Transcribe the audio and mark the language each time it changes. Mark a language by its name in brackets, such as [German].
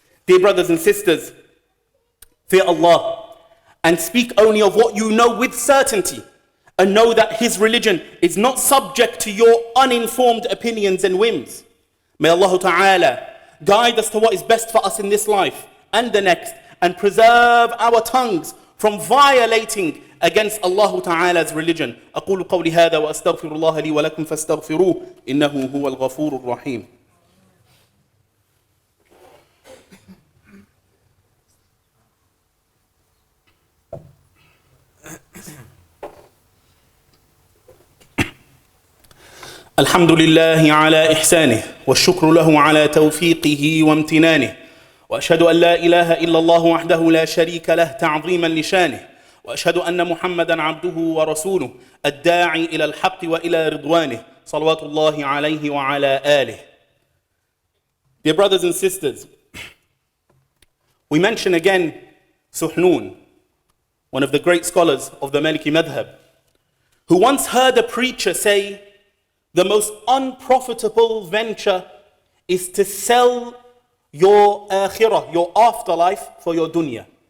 [English] Dear brothers and sisters, fear Allah and speak only of what you know with certainty, and know that His religion is not subject to your uninformed opinions and whims. May Allah Ta'ala guide us to what is best for us in this life and the next, and preserve our tongues from violating against Allah Ta'ala's religion. [Arabic] أقول قولي هذا وأستغفر الله لي ولكم فاستغفروه إنه هو الغفور الرحيم. الحمد لله على إحسانه والشكر له على توفيقه وامتنانه وأشهد أن لا إله إلا الله وحده لا شريك له تعظيما لشانه وأشهد أن محمدا عبده ورسوله الداعي إلى الحق وإلى رضوانه صلوات الله عليه وعلى آله. [English] Dear brothers and sisters, we mention again Suhnun, one of the great scholars of the Maliki Madhab, who once heard a preacher say, the most unprofitable venture is to sell your akhirah, your afterlife, for your dunya.